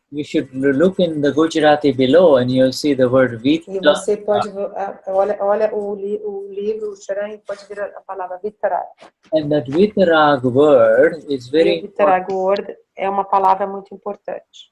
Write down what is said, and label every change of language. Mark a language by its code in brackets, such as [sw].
[en] You should look in the Gujarati below and you'll see the word vitarag. [pt] E você pode olha o livro, o Charan, e pode ver a palavra vitarag. [en] And that vitarag word is very [pt] vitarag word é uma palavra muito importante.